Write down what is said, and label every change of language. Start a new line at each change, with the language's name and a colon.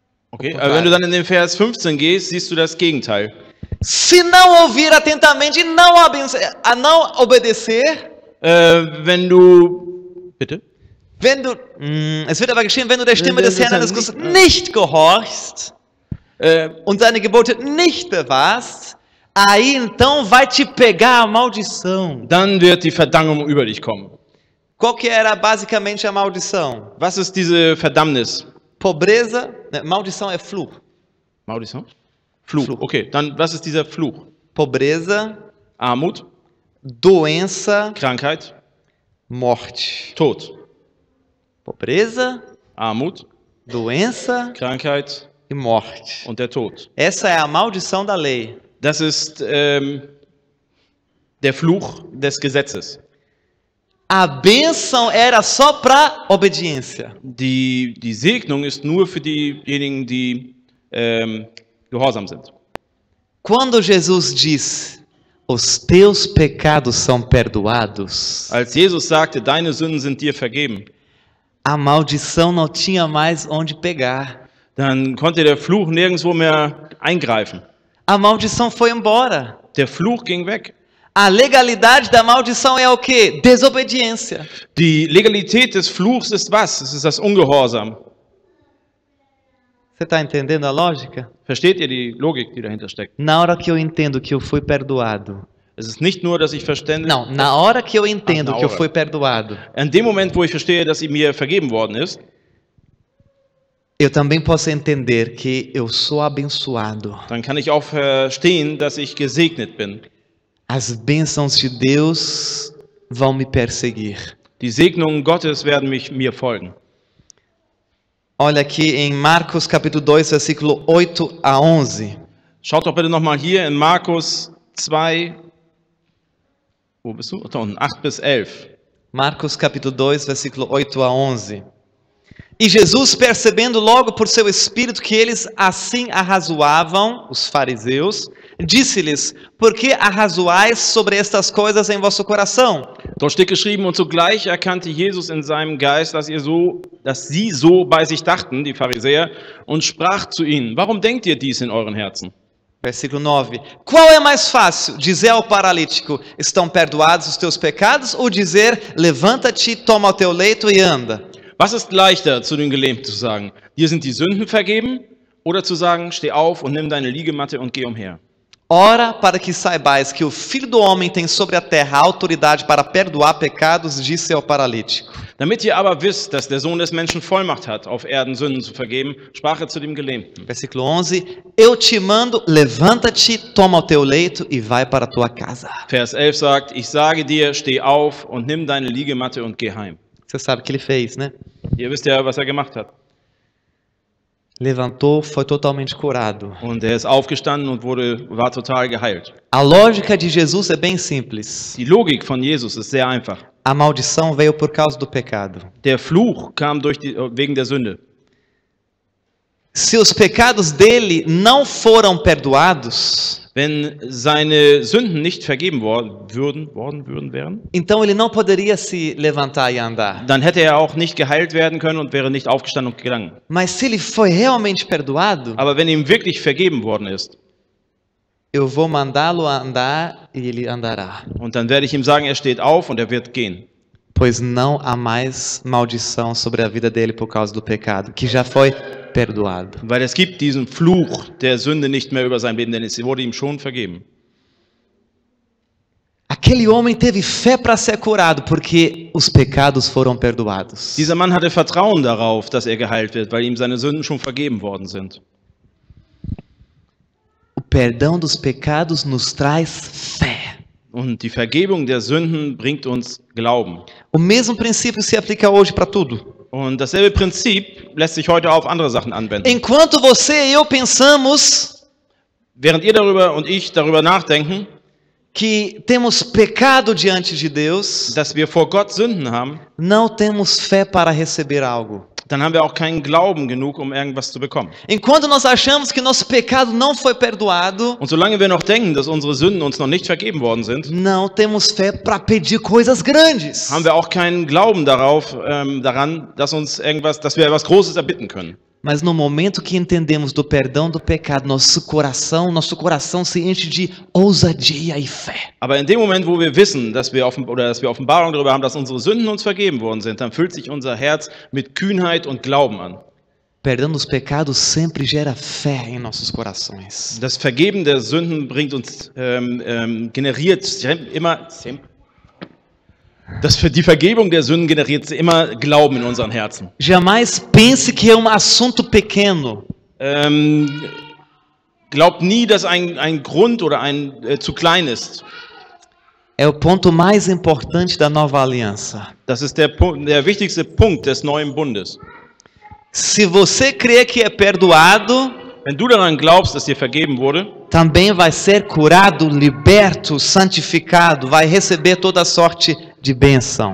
German: Okay, wenn du dann in den Vers 15 gehst, siehst du das Gegenteil.
Portuguese: Se não ouvir atentamente e não obedecer,
German: Wenn du, bitte? wenn du, es wird aber geschehen, wenn du der Stimme des Herrn deines Gottes nicht gehorchst und seine Gebote nicht bewahrst,
Portuguese: aí então vai te pegar a maldição.
German: Dann wird die Verdammung über dich kommen.
Portuguese: Qual que era basicamente a maldição?
German: Was ist diese Verdammnis?
Portuguese: Pobreza, maldição é Fluch.
German: Maldition? Fluch. Fluch. Okay, dann was ist dieser Fluch?
Portuguese: Pobreza,
German: Armut,
Portuguese: doença,
German: Krankheit,
Portuguese: morte.
German: Tod.
Portuguese: Pobreza,
German: Armut,
Portuguese: doença
German: Krankheit
Portuguese: e morte.
German: und der Tod.
Portuguese: Essa é a maldição da lei.
German: Das ist der Fluch des Gesetzes.
Portuguese: A bênção era só para obediência.
German: Die Segnung ist nur für diejenigen, die gehorsam sind.
Portuguese: Quando Jesus diz: Os teus pecados são perdoados,
German: Als Jesus sagte, deine Sünden sind dir vergeben,
Portuguese: a maldição não tinha mais onde pegar.
German: dann konnte der Fluch nirgendwo mehr eingreifen.
Portuguese: A maldição foi embora.
German: Der Fluch ging weg.
Portuguese: A legalidade da maldição é o quê? Desobediência.
German: Die Legalität des Fluchs ist was? Es ist das Ungehorsam.
Portuguese: Você está entendendo a lógica?
German: Versteht ihr die Logik, die dahinter steckt?
Portuguese: Na hora que eu entendo que eu fui perdoado.
German: Es ist nicht nur, dass ich verstände,
Portuguese: Não, na hora que eu entendo na que eu hora. fui perdoado,
German: in dem Moment, wo ich verstehe, dass mir vergeben worden ist,
Portuguese: eu também posso entender que eu sou abençoado.
German: dann kann ich auch verstehen, dass ich gesegnet bin.
Portuguese: As bênçãos de Deus vão me perseguir.
German: Die Segnungen Gottes werden mir folgen.
Portuguese: Olha aqui em Marcos capítulo 2, versículo 8 a 11.
German: Schaut doch bitte nochmal hier in Markus 2, wo bist du? Da unten, 8 bis 11.
Portuguese: Marcos capítulo 2, versículo 8 a 11. E Jesus, percebendo logo por seu espírito que eles assim arrazoavam, os fariseus, disse-lhes: Por que arrazoais sobre estas coisas em vosso coração?
German: Dort steht geschrieben, und zugleich erkannte Jesus in seinem Geist, dass sie so bei sich dachten, die Pharisäer, und sprach zu ihnen, warum denkt ihr dies in euren Herzen?
Portuguese: Versículo 9. Qual é mais fácil? Dizer ao paralítico: Estão perdoados os teus pecados? Ou dizer: Levanta-te, toma o teu leito e anda?
German: Was ist leichter, zu den Gelähmten zu sagen, dir sind die Sünden vergeben, oder zu sagen, steh auf und nimm deine Liegematte und geh umher?
Portuguese: Ora para que saibais que o Filho do Homem tem sobre a terra autoridade para perdoar pecados, disse ao paralítico.
German: Damit ihr aber wisst, dass der Sohn des Menschen Vollmacht hat, auf Erden Sünden zu vergeben, sprach er zu dem Gelähmten.
Portuguese: Versículo 11. Eu te mando, levanta-te, toma o teu leito e vai para a tua casa.
German: Vers 11 sagt, ich sage dir, steh auf und nimm deine Liegematte und geh heim.
Portuguese: Você sabe o que ele fez, né?
German: Ihr wisst ja, was er gemacht hat.
Portuguese: Levantou, foi totalmente curado.
German: Und er ist aufgestanden und war total geheilt.
Portuguese: A lógica de Jesus é bem simples.
German: Die Logik von Jesus ist sehr einfach.
Portuguese: A maldição veio por causa do pecado.
German: Der Fluch kam wegen der Sünde.
Portuguese: Se os pecados dele não foram perdoados,
German: Wenn seine Sünden nicht vergeben worden wären,
Portuguese: então ele não poderia se levantar e andar.
German: dann hätte er auch nicht geheilt werden können und wäre nicht aufgestanden und gegangen.
Portuguese: Mas se ele foi realmente perdoado,
German: Aber wenn ihm wirklich vergeben worden ist,
Portuguese: eu vou mandá-lo andar e ele andará.
German: und dann werde ich ihm sagen, er steht auf und er wird gehen.
Portuguese: Pois não há mais maldição sobre a vida dele por causa do pecado, que já foi perdoado.
German: Weil es gibt diesen Fluch der Sünde nicht mehr über sein Leben, denn es wurde ihm schon vergeben.
Portuguese: Aquele homem teve fé para ser curado, porque os pecados foram perdoados.
German: Dieser Mann hatte Vertrauen darauf, dass er geheilt wird, weil ihm seine Sünden schon vergeben worden sind.
Portuguese: O perdão dos pecados nos traz fé.
German: Und die Vergebung der Sünden bringt uns Glauben.
Portuguese: O mesmo princípio se aplica hoje para tudo.
German: Und dasselbe Prinzip lässt sich heute auf andere Sachen anwenden.
Portuguese: Enquanto você e eu pensamos
German: Während ihr darüber und ich darüber nachdenken,
Portuguese: que temos pecado diante de Deus,
German: dass wir vor Gott Sünden haben,
Portuguese: não temos fé para receber algo.
German: dann haben wir auch keinen Glauben genug, um irgendwas zu bekommen.
Portuguese: Enquanto nós achamos que nosso pecado não foi perdoado,
German: Und solange wir noch denken, dass unsere Sünden uns noch nicht vergeben worden sind,
Portuguese: não temos fé para pedir coisas grandes.
German: haben wir auch keinen Glauben daran, dass wir etwas Großes erbitten können.
Portuguese: Mas no momento que entendemos do perdão do pecado, nosso coração se enche de ousadia e fé.
German: Aber in dem Moment, wo wir wissen, dass wir Offenbarung darüber haben, dass unsere Sünden uns vergeben worden sind, dann füllt sich unser Herz mit Kühnheit und Glauben an.
Portuguese: Perdão dos pecados sempre gera fé em nossos corações.
German: Das Vergeben der Sünden die Vergebung der Sünden generiert immer Glauben in unseren Herzen.
Portuguese: Jamais pense que é assunto pequeno.
German: Glaubt nie, dass ein Grund oder zu klein ist.
Portuguese: É o ponto mais importante da nova aliança.
German: Das ist der wichtigste Punkt des neuen Bundes.
Portuguese: Se você crê que é perdoado,
German: wenn du daran glaubst, dass dir vergeben wurde,
Portuguese: também vai ser curado, liberto, santificado, vai receber toda sorte de bênção.